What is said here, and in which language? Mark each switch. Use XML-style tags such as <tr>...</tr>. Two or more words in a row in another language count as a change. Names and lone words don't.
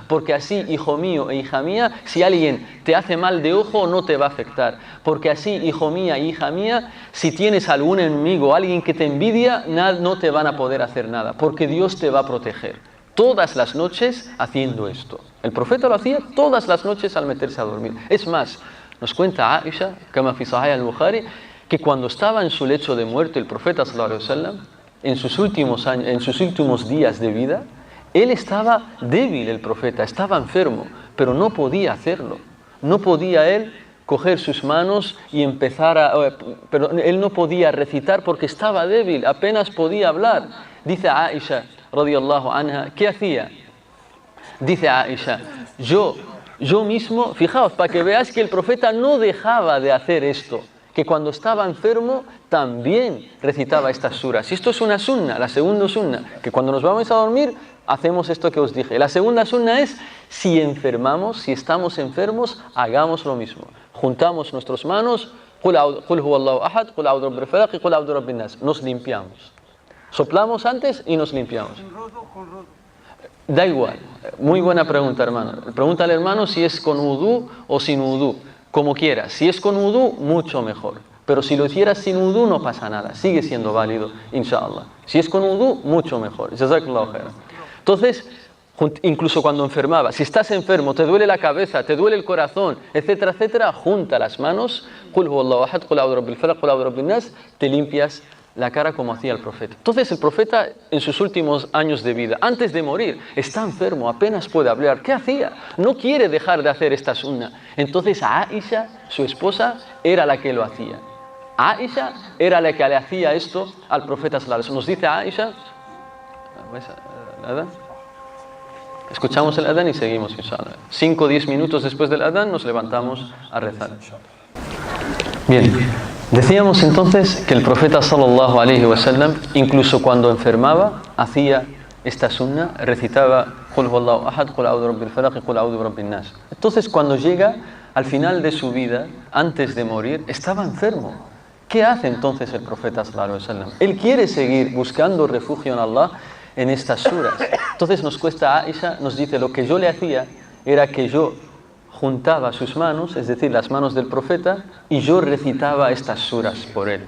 <es>Porque así, hijo mío e hija mía, si alguien te hace mal de ojo, no te va a afectar. Porque así, hijo mía e hija mía, si tienes algún enemigo, alguien que te envidia, no te van a poder hacer nada. Porque Dios te va a proteger. Todas las noches haciendo esto. El profeta lo hacía todas las noches al meterse a dormir. Es más, nos cuenta Aisha,</es> <ar>كما في صحيح البخاري,</ar> <es>que cuando estaba en su lecho de muerte el profeta</es> <ar>صلى الله عليه وسلم,</ar> <es>en sus últimos días de vida, él estaba débil, el profeta, estaba enfermo, pero no podía hacerlo. No podía él coger sus manos y pero él no podía recitar porque estaba débil, apenas podía hablar. Dice Aisha</es> <ar>رضي الله عنها,</ar> <es>¿qué hacía? Dice Aisha, yo mismo, fijaos, para que veáis que el profeta no dejaba de hacer esto, que cuando estaba enfermo también recitaba estas suras. Y esto es una sunna, la segunda sunna, que cuando nos vamos a dormir hacemos esto que os dije. La segunda sunna es, si estamos enfermos, hagamos lo mismo. Juntamos nuestras manos,</es> <ar>قل هو الله أحد, قل أعوذ برب الفلق y قل أعوذ برب الناس.</ar> <es>Nos limpiamos. Soplamos antes y nos limpiamos. Da igual. Muy buena pregunta, hermano. Pregunta al hermano si es con udú o sin udú. Como quieras. Si es con udú, mucho mejor. Pero si lo hicieras sin udú, no pasa nada. Sigue siendo válido, inshallah. Si es con udú, mucho mejor.</es> <ar>جزاك الله خيرا.</ar> <es>Entonces, incluso cuando enfermaba, si estás enfermo, te duele la cabeza, te duele el corazón, etcétera, etcétera, junta las manos,</es> <ar>قل هو الله أحد، قل أعوذ برب الفلق، قل أعوذ برب الناس,</ar> <es>te limpias la cara como hacía el profeta. Entonces el profeta en sus últimos años de vida, antes de morir, está enfermo, apenas puede hablar. ¿Qué hacía? No quiere dejar de hacer esta sunna. Entonces Aisha, su esposa, era la que lo hacía. Aisha era la que le hacía esto al profeta</es> <ar>صلى الله عليه وسلم.</ar> <es>Nos dice Aisha, escuchamos el adán y seguimos, inshallah. 5 o 10 minutos después del adán nos levantamos a rezar. Bien, decíamos entonces que el profeta</es> <ar>صلى الله عليه وسلم,</ar> <es>incluso cuando enfermaba, hacía esta sunna, recitaba</es> <ar>قل هو الله أحد, قل أعوذ برب الفلق</ar> <es>y</es> <ar>قل أعوذ برب الناس.</ar> <es>Entonces cuando llega al final de su vida, antes de morir, estaba enfermo. ¿Qué hace entonces el profeta</es> <ar>صلى الله عليه وسلم?</ar> <es>Él quiere seguir buscando refugio en Allah en estas suras. Entonces nos cuesta Aisha, nos dice, lo que yo le hacía era que yo juntaba sus manos, es decir, las manos del profeta, y yo recitaba estas suras por él.</es>